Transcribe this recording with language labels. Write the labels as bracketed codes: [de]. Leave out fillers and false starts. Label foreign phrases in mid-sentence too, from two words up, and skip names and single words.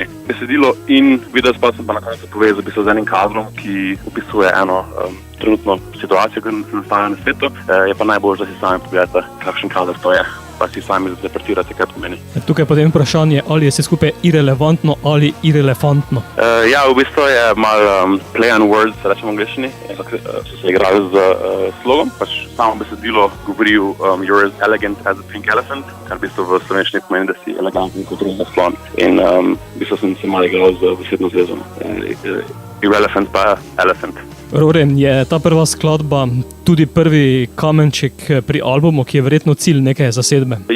[sl] Besedilo in videospot sem pa na koncu povezal z enim kadrom, ki opisuje eno trenutno situacijo, ki se nastaja na svetu. Je pa najbolj, da si sami pogledate, kakšen kader to je, pa si sami interpretirate, kaj pomeni. Tukaj je potem vprašanje, ali je vse skupaj irelevantno ali irelefantno. Ja, v bistvu je malo [en] play on words, [sl] rečemo v angleščini, so se igrali z slogom. Pač samo besedilo govori [en] you're as elegant as a pink elephant, [sl] kar v bistvu v slovenščini pomeni, da si elegantni kot roza slon. In v bistvu sem se malo igral z besedno zvezo. Irrelevant pa elephant. Rory, je ta prva skladba tudi prvi kamenček pri albumu, ki je verjetno cilj neke zasedbe? Ja,